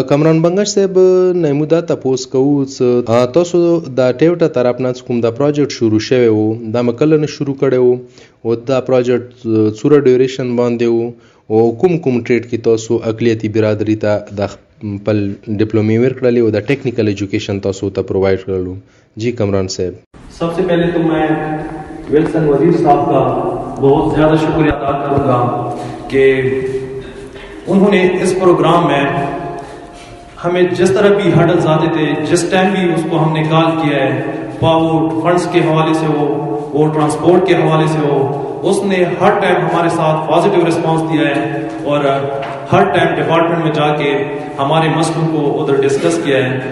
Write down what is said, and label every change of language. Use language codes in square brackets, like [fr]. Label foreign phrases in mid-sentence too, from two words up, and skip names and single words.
[ps] کامران بنگش صاحب نه مو دا تپوس کوو څه تاسو دا ټیوټه طرف نه کوم دا پروجیکټ شروع شوی و دا مکله نه شروع کړی و او دا پروجیکټ څومره ډیوریشن باندې و او کوم ټریډ کې تاسو اقلیتي برادری ته د خپل ډیپلومې ورکړلې او د [en] technical education [ps] تاسو ته پرووائډ کړلو. [ur] جی کامران صاحب. سب سے پہلے تو میں ویلسن وزیر صاحب کا بہت زیادہ شکریہ ادا کروں گا کہ انہوں نے اس پروگرام میں ہمیں جس طرح بھی ہرڈلز آتے تھے جس ٹائم بھی اس کو ہم نے کال کیا ہے [en] power funds [ur] کے حوالے سے ہو وہ ٹرانسپورٹ کے حوالے سے ہو اس نے ہر ٹائم ہمارے ساتھ [en] positive response [ur] دیا ہے اور ہر ٹائم ڈپارٹمنٹ میں جا کے ہمارے مسئلوں کو ادھر ڈسکس کیا ہے.